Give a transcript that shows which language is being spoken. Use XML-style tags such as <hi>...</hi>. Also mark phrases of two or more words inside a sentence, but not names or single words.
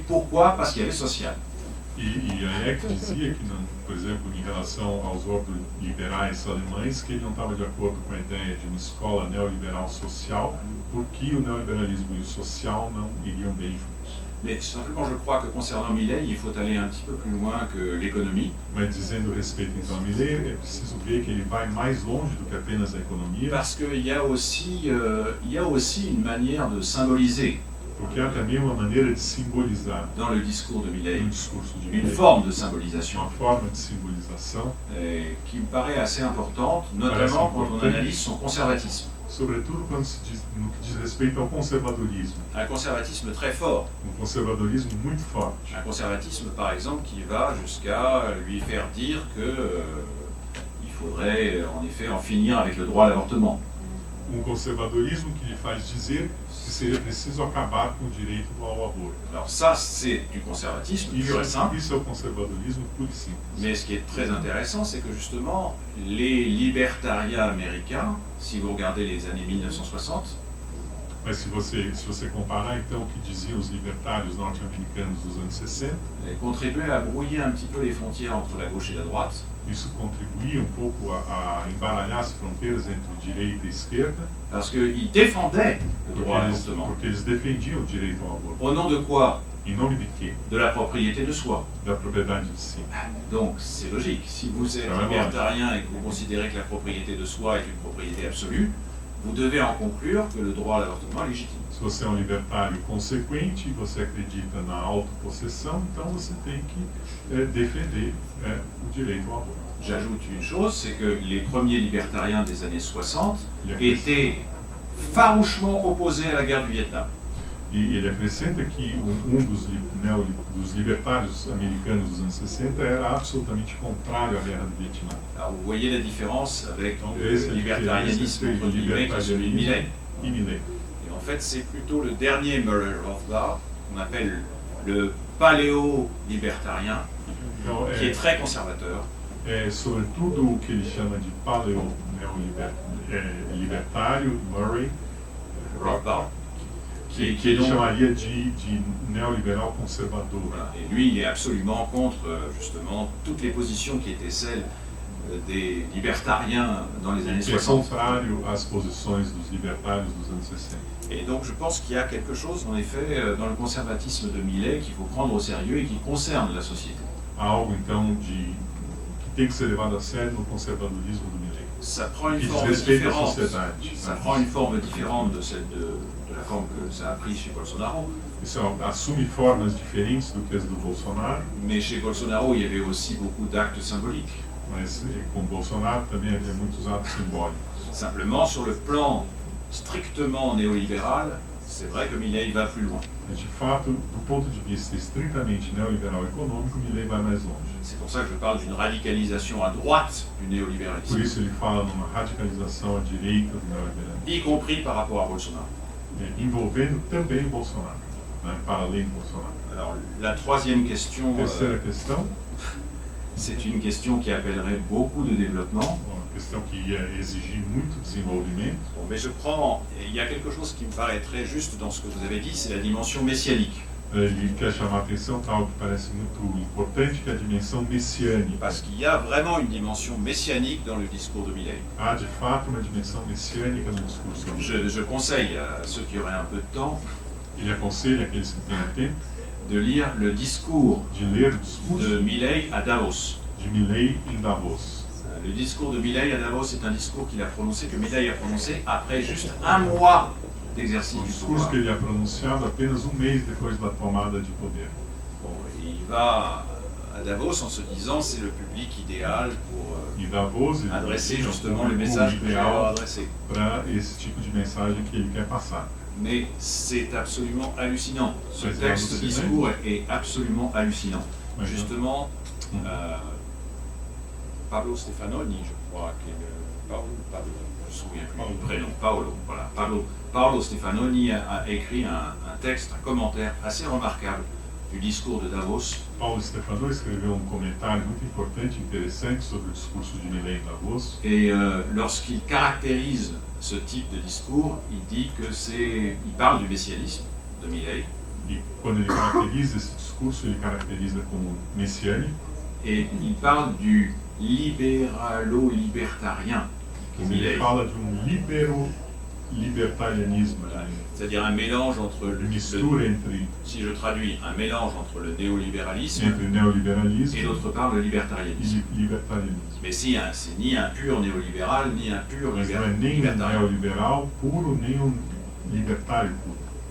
<fr>Pourquoi? Parce qu'il y avait social.</fr> <pt>E Hayek dizia que, por exemplo, em relação aos ordoliberais alemães, que ele não estava de acordo com a ideia de uma escola neoliberal social, porque o neoliberalismo e o social não iriam bem juntos.</pt> <fr>Mais simplement, je crois que concernant Milei, il faut aller un petit peu plus loin que l'économie.</fr> <pt>Mas dizendo respeito então a Milei, é preciso ver que ele vai mais longe do que apenas a economia,</pt> <fr>Parce qu'il y a aussi une manière de symboliser</fr> <pt>Porque há também uma maneira de simbolizar</pt> <fr>dans le discours de Milley</fr> <pt>no discurso de</pt> <fr>une Milley, forme de symbolisation</fr> <pt>uma forma de simbolização,</pt> <fr>qui me paraît assez importante, notamment quand on analyse son conservatisme.</fr> <pt>sobretudo quando se diz, no que diz respeito ao conservadorismo.</pt> <fr>Un conservatisme très fort.</fr> <pt>Conservadorismo muito forte.</pt> <fr>Un conservatisme, par exemple, qui va jusqu'à lui faire dire que il faudrait en effet en finir avec le droit à l'avortement.</fr> <pt>Conservadorismo que lhe faz dizer que seria preciso acabar com o direito ao aborto.</pt> <fr>Alors ça, c'est du conservatisme pur et simple.</fr> <pt>Isso é o conservadorismo puro e simples.</pt> <fr>Mais ce qui est très intéressant, c'est que justement, les libertariens américains, si vous regardez les années 1960,</fr> <pt>Mas se você comparar então o que diziam os libertários norte-americanos dos anos 60,</pt> <fr>contribuaient à brouiller un petit peu les frontières entre la gauche et la droite.</fr> <pt>isso contribuía um pouco a embaralhar as fronteiras entre direita e esquerda,</pt> <fr>Parce qu'ils défendaient le droit à l'avortement.</fr> <pt>porque eles defendiam o direito ao aborto.</pt> <fr>Au nom de quoi?</fr> <pt>Em nome de quê?</pt> <fr>De la propriété de soi. Da propriedade de si. Donc c'est logique. Si vous êtes libertarien et que vous considérez que la propriété de soi est une propriété absolue, vous devez en conclure que le droit à l'avortement est légitime.</fr> <pt>Se você é um libertário consequente, você acredita na autopossessão, então você tem que defender o direito ao aborto.</pt> <fr>J'ajoute une chose, c'est que les premiers libertariens des années 60 étaient farouchement opposés à la guerre du Vietnam.</fr> <pt>E ele acrescenta que dos libertários americanos dos anos 60 era absolutamente contrário à guerra do Vietnã.</pt> <fr>Alors vous voyez la différence avec le libertarianisme entre guillemets qui est celui de Milley. Et en fait, c'est plutôt le dernier Murray Rothbard, qu'on appelle le paléo-libertarien, qui est très conservateur.</fr> <pt>É sobretudo o que ele chama de libertário, Murray Rothbard, que ele chamaria de néoliberal conservador.</pt> <fr>Voilà. Et lui, il est absolument contre justement toutes les positions qui étaient celles des libertariens dans les années 60.</fr> <pt>Contrário às posições dos libertários dos anos 60.</pt> <fr>Et donc je pense qu'il y a quelque chose en effet dans le conservatisme de Milley qu'il faut prendre au sérieux et qui concerne la société.</fr> <pt>Há algo então que tem que ser levado a sério no conservadorismo do Milley.</pt> <fr>Ça prend une forme différente. Ça prend une forme différente de celle de la forme que ça a pris chez Bolsonaro.</fr> <pt>Isso assume formas diferentes do que as do Bolsonaro.</pt> <fr>Mais chez Bolsonaro, il y avait aussi beaucoup d'actes symboliques.</fr> <pt>Mas com Bolsonaro também havia muitos atos simbólicos.</pt> <fr>Simplement, sur le plan strictement néolibéral, c'est vrai que Milley va plus loin.</fr> <pt>De fato, do ponto de vista estritamente neoliberal econômico, Milley vai mais longe.</pt> <fr>C'est pour ça que je parle d'une radicalisation à droite du néolibéralisme.</fr> <pt>Por isso ele fala numa radicalização à direita do neoliberalismo.</pt> <fr>Y compris par rapport à Bolsonaro.</fr> <pt>Envolvendo também o Bolsonaro, para além do Bolsonaro.</pt> <fr>Alors, la troisième question,</fr> <pt>Terceira questão,</pt> <fr>c'est une question qui appellerait beaucoup de développement.</fr> <pt>uma questão que ia exigir muito desenvolvimento.</pt> <fr>Bon, mais il y a quelque chose qui me paraît très juste dans ce que vous avez dit, c'est la dimension messianique.</fr> <pt>Ele quer chamar a atenção para algo que parece muito importante, que é a dimensão messiânica.</pt> <fr>Parce qu'il y a vraiment une dimension messianique dans le discours de Milley.</fr> <pt>Há, de fato, uma dimensão messiânica no discurso.</pt> <fr>Je conseille à ceux qui auraient un peu de temps</fr> <pt>Ele aconselha aqueles que tenham tempo</pt> <fr>de lire le discours</fr> <pt>de ler o discurso</pt> <fr>de Milley à Davos.</fr> <pt>de Milley em Davos.</pt> <fr>Le discours de Milley à Davos est un discours qu'il a prononcé, que Milley a prononcé après juste un mois d'exercice</fr> <pt>O</pt> <fr>du</fr> <pt>discurso</pt> <fr>pouvoir.</fr> <pt>que ele é pronunciado apenas mês depois da tomada de poder.</pt> <fr>Bon, il va à Davos en se disant c'est le public idéal pour</fr> <pt>E Davos ele</pt> <fr>adresser</fr> <pt>tem um</pt> <fr>justement le</fr> <pt>público</pt> <fr>message que je vais leur</fr> <pt>ideal</pt> <fr>adresser.</fr> <pt>para esse tipo de mensagem que ele quer passar.</pt> <fr>Mais c'est absolument hallucinant. Ce C'est texte hallucinant. discours est absolument hallucinant. Ouais. Justement, Pablo Stefanoni, je crois, qui est Pablo, je me souviens plus du prénom, Paolo, voilà. Paolo Stefanoni a écrit un texte, un commentaire assez remarquable du discours de Davos.</fr> <pt>Paulo Stefano escreveu comentário muito importante, interessante sobre o discurso de Milley em Davos.</pt> <fr>Et lorsqu'il caractérise ce type de discours, il dit que il parle du messianisme de Milley.</fr> <pt>E quando ele caracteriza esse discurso, ele caracteriza como messiânico.</pt> <fr>Et il parle du libéralo-libertarien de</fr> <pt>Ele Milley. fala de libertarianismo,</pt> <fr>C'est-à-dire un mélange entre</fr> <pt>une mistura</pt> <fr>si je traduis, un mélange entre le néolibéralisme</fr> <pt>entre neoliberalismo</pt> <fr>et d'autre part le libertarianisme.</fr> <pt>e libertarianismo.</pt> <fr>Mais c'est ni un pur néolibéral, ni un pur</fr> <pt>Mas não é nem um</pt> <fr>libertarien.</fr> <pt>neoliberal puro, nem um libertário puro.</pt>